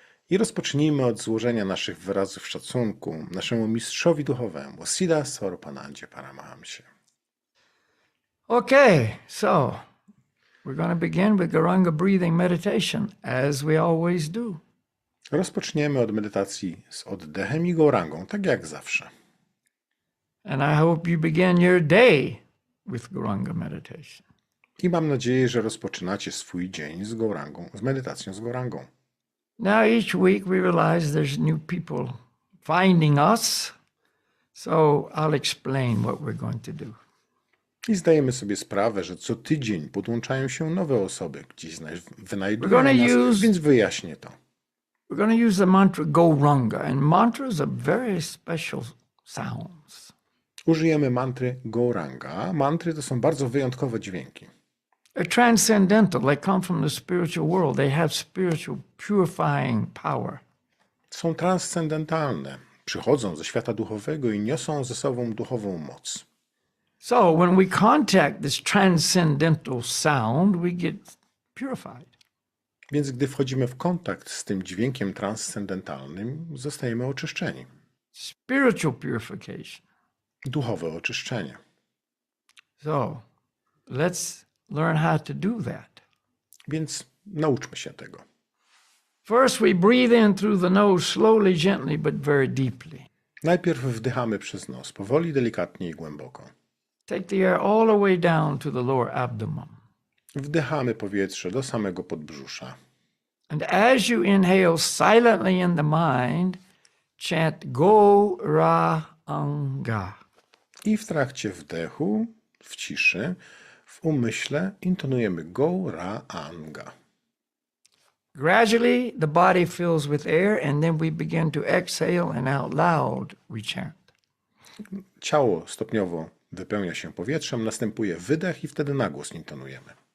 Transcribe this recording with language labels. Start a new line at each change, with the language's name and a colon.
Polish: I rozpocznijmy od złożenia naszych wyrazów szacunku naszemu mistrzowi duchowemu, Siddhasarupanandzie Paramahamsie.
English: Okay, so we're going to begin with Garanga breathing meditation, as we always do.
Polish: Rozpoczniemy od medytacji z oddechem i gorangą, tak jak zawsze.
English: And I hope you begin your day with Garanga meditation.
Polish: I mam nadzieję, że rozpoczynacie swój dzień z gorangą, z medytacją z gorangą.
English: Now each week we realize there's new people finding us, so I'll explain what we're going to do.
Polish: I zdajemy sobie sprawę, że co tydzień podłączają się nowe osoby, gdzieś wynajdują nas, więc wyjaśnię to.
English: We're going to use the mantra Gauranga, and mantras are very special sounds.
Polish: Użyjemy mantry Gauranga. Mantry to są bardzo wyjątkowe dźwięki.
English: They're transcendental. They come from the spiritual world. They have spiritual purifying power.
Polish: Są transcendentalne. Przychodzą ze świata duchowego i niosą ze sobą duchową moc.
English: So when we contact this transcendental sound, we get purified.
Polish: Więc gdy wchodzimy w kontakt z tym dźwiękiem transcendentalnym, zostajemy oczyszczeni.
English: Spiritual purification.
Polish: Duchowe oczyszczenie.
English: So let's learn how to do that.
Polish: Więc nauczmy się tego.
English: First, we breathe in through the nose slowly, gently, but very deeply.
Polish: Najpierw wdychamy przez nos, powoli, delikatnie i głęboko.
English: Take the air all the way down to the lower abdomen.
Polish: Wdychamy powietrze do samego podbrzusza.
English: And as you inhale silently in the mind, chant Go Ra Anga.
Polish: I w trakcie wdechu, w ciszy, w umyśle intonujemy Go Ra Anga.
English: Gradually, the body fills with air, and then we begin to exhale, and out loud we chant.
Polish: Ciało stopniowo wypełnia się powietrzem, następuje wydech i wtedy na głos intonujemy.